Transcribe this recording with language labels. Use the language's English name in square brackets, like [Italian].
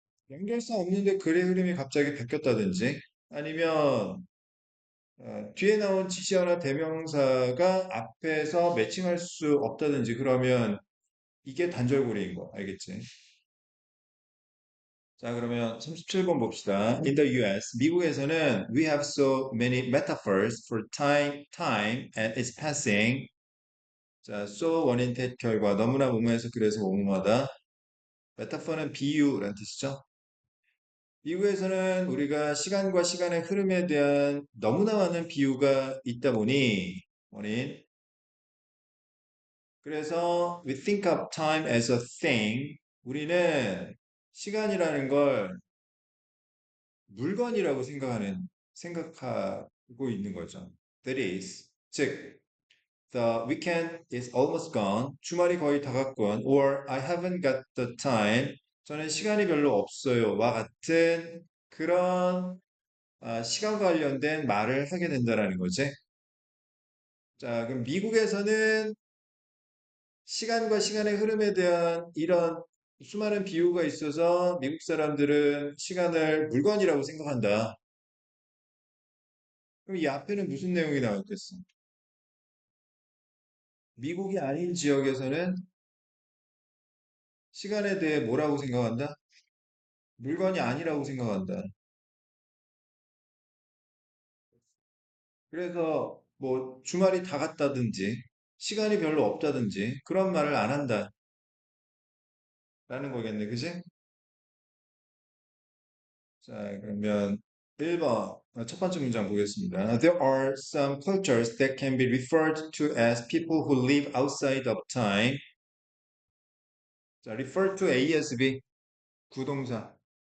[Korean] 연결선 없는데 글의 흐름이 갑자기 바뀌었다든지, 아니면 뒤에 나온 지시어나 대명사가 앞에서 매칭할 수 없다든지 그러면 이게 단절고리인 거 알겠지? 자, 그러면 37번 봅시다. [English] In the US, [Korean] 미국에서는 [English] we have so many metaphors for time and its passing. [Korean] 자, so 원인 태 결과 너무나 무모해서 그래서 무모하다. 메타포는 비유라는 뜻이죠. 미국에서는 우리가 시간과 시간의 흐름에 대한 너무나 많은 비유가 있다 보니, 원인. 그래서 [English] we think of time as a thing. [Korean] 우리는 시간이라는 걸 물건이라고 생각하고 있는 거죠. [English] That is, [Korean] 즉, [English] the weekend is almost gone. [Korean] 주말이 거의 다 갔군. [English] Or I haven't got the time. [Korean] 저는 시간이 별로 없어요. 와 같은 그런 시간 관련된 말을 하게 된다라는 거지. 자, 그럼 미국에서는 시간과 시간의 흐름에 대한 이런 수많은 비유가 있어서 미국 사람들은 시간을 물건이라고 생각한다. 그럼 이 앞에는 무슨 내용이 나왔겠어? 미국이 아닌 지역에서는 시간에 대해 뭐라고 생각한다? 물건이 아니라고 생각한다. 그래서 뭐 주말이 다 갔다든지 시간이 별로 없다든지 그런 말을 안 한다라는 거겠네. 그지? 자, 그러면 1번 첫 번째 문장 보겠습니다. [English] There are some cultures that can be referred to as people who live outside of time. [Korean] 자, refer to ASB 구동사.